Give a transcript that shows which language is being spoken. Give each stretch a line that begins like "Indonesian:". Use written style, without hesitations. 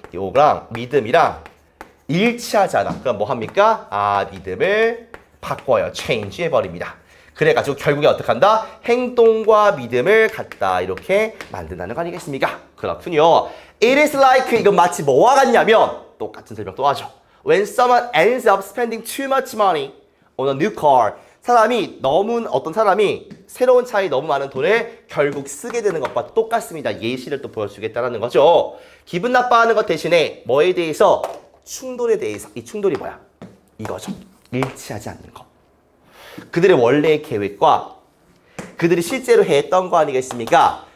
Korean: 요거랑 믿음이랑 일치하지 않아. 그럼 뭐 합니까? 믿음을 바꿔요. change 해버립니다. 그래가지고 결국에 어떻게 한다? 행동과 믿음을 갖다 이렇게 만든다는 거 아니겠습니까? 그렇군요.
English: It is like,
Korean: 이건 마치 뭐와 같냐면 똑같은 설명 또 하죠.
English: When someone ends up spending too much money on a new car.
Korean: 어떤 사람이 새로운 차에 너무 많은 돈을 결국 쓰게 되는 것과 똑같습니다. 예시를 또 보여주겠다는 거죠. 기분 나빠하는 것 대신에 뭐에 대해서? 충돌에 대해서. 이 충돌이 뭐야? 이거죠. 일치하지 않는 거. 그들의 원래의 계획과 그들이 실제로 했던 거 아니겠습니까?